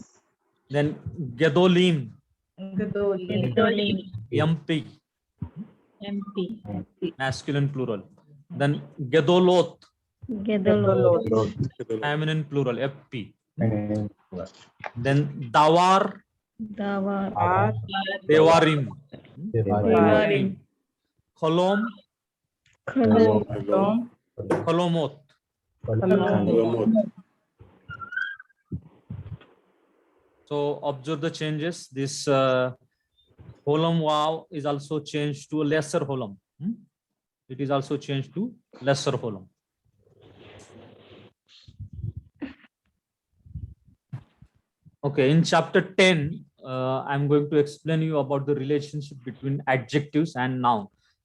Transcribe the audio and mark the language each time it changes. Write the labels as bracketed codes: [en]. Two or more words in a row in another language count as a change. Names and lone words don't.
[en] Then Gedolim. Gadolim. MP. MP. Masculine plural. Then Gedolot. Gedolot. Feminine plural. FP. Feminine. Then Dawar. Dawar. Dewarim. Dewarim. Kolom. Kolom. Kolomot. Kolomot. So observe the changes. This holom wow is also changed to a lesser holom. It is also changed to lesser holom. Okay, in chapter 10, I'm going to explain you about the relationship between adjectives and noun.